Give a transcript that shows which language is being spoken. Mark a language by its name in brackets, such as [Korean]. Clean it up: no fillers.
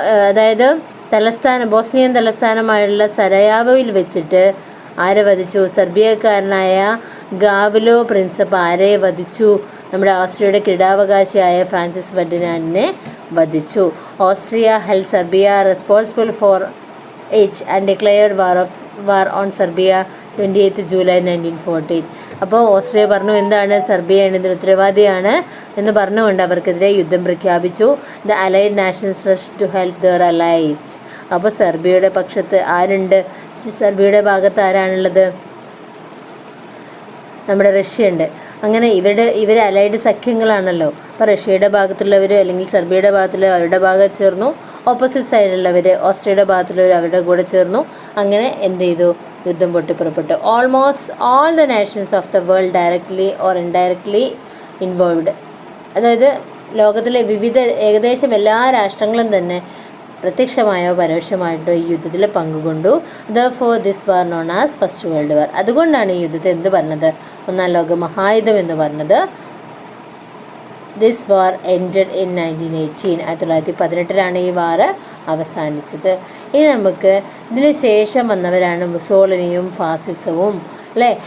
[Malayalam] അതായത് ബോസ്നിയൻ തലസ്ഥാനമായുള്ള സരയാവോയിൽ വെച്ചിട്ട് ആരെ വധിച്ചു? സെർബിയക്കാരനായ ഗാവ്ലോ പ്രിൻസപ്പ് ആരെ വധിച്ചു? നമ്മുടെ ഓസ്ട്രിയയുടെ കിരീടാവകാശിയായ ഫ്രാൻസിസ് ഫെർഡിനാൻഡിനെ വധിച്ചു. [English] Austria held Serbia responsible for it and declared war on Serbia 28 July 1914. [Malayalam] അപ്പോൾ ഓസ്ട്രിയ പറഞ്ഞു എന്താണ് സെർബിയയാണ് ഇതിന് ഉത്തരവാദിയാണ് എന്ന് പറഞ്ഞുകൊണ്ട് അവർക്കെതിരെ യുദ്ധം പ്രഖ്യാപിച്ചു. [English] The allied nations rush to help their allies. [Malayalam] അപ്പോൾ സെർബിയയുടെ പക്ഷത്ത് ആരുണ്ട്? സെർബിയയുടെ ഭാഗത്ത് ആരാണുള്ളത്? നമ്മുടെ റഷ്യ ഉണ്ട്. അങ്ങനെ ഇവർ അലൈഡ് സഖ്യങ്ങളാണല്ലോ. അപ്പോൾ റഷ്യയുടെ ഭാഗത്തുള്ളവർ അല്ലെങ്കിൽ സെർബിയയുടെ ഭാഗത്തുള്ളവർ അവരുടെ ഭാഗത്ത് ചേർന്നു, ഓപ്പോസിറ്റ് സൈഡിലുള്ളവർ ഓസ്ട്രിയയുടെ ഭാഗത്തുള്ളവർ അവരുടെ കൂടെ ചേർന്നു. അങ്ങനെ എന്ത് ചെയ്തു? യുദ്ധം പൊട്ടിപ്പുറപ്പെട്ടു. [English] Almost all the nations of the world directly or indirectly involved. [Malayalam] അതായത് ലോകത്തിലെ ഏകദേശം എല്ലാ രാഷ്ട്രങ്ങളും തന്നെ പ്രത്യക്ഷമായോ പരോക്ഷമായിട്ടോ ഈ യുദ്ധത്തിൽ പങ്കുകൊണ്ടു. [English] Therefore this war known as first world war. [Malayalam] അതുകൊണ്ടാണ് ഈ യുദ്ധത്തെ എന്ത് പറഞ്ഞത്? ഒന്നാം ലോക മഹായുദ്ധം എന്ന് പറഞ്ഞത്. [English] This war ended in 1918. 1918 [Malayalam] ഈ വാർ അവസാനിച്ചത്. ഇനി നമുക്ക് ഇതിന് ശേഷം വന്നവരാണ് മുസോളിനിയും ഫാസിസവും അല്ലേ.